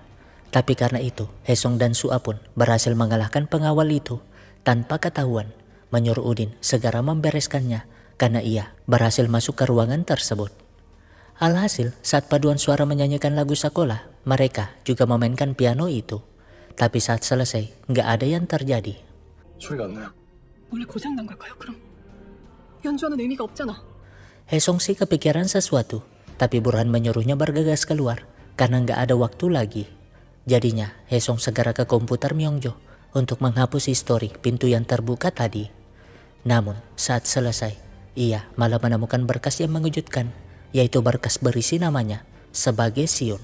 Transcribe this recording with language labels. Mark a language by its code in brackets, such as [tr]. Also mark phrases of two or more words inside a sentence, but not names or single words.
[id] Tapi karena itu, Haesung dan Sua pun berhasil mengalahkan pengawal itu tanpa ketahuan, menyuruh Udin segera membereskannya karena ia berhasil masuk ke ruangan tersebut. Alhasil, saat paduan suara menyanyikan lagu sekolah, mereka juga memainkan piano itu. Tapi saat selesai, nggak ada yang terjadi. [ko] 소리가 안 나요. 원래 고장난 걸까요, 그럼? 연주하는 의미가 없잖아. [id] Haesung sih kepikiran sesuatu, tapi Burhan menyuruhnya bergegas keluar karena nggak ada waktu lagi. Jadinya, Haesung segera ke komputer Myongjo untuk menghapus histori pintu yang terbuka tadi. Namun, saat selesai, ia malah menemukan berkas yang mengejutkan, yaitu berkas berisi namanya sebagai Siun.